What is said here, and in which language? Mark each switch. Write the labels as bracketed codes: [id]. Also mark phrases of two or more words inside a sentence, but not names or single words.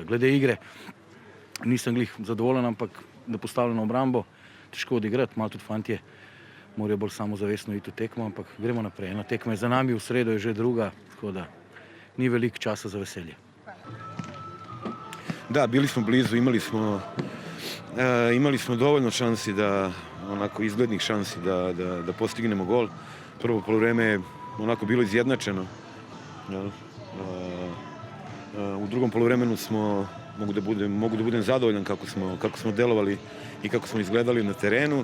[sl] Glede igre nisem glih zadovoljen, ampak da postavljeno obrambo težko odigrati, malo tudi fantje morajo bolj samozavestno iti v tekmo, ampak gremo naprej. Ena tekma je za nami, v sredo je že druga, tako da ni veliko časa za veselje. [sr] Da, bili smo blizu, imali smo dovoljno šansi, onako izglednih šansi da postignemo gol. Prvo poluvreme je onako bilo izjednačeno. U drugom poluvremenu mogu da budem zadovoljan kako smo delovali i kako smo izgledali na terenu.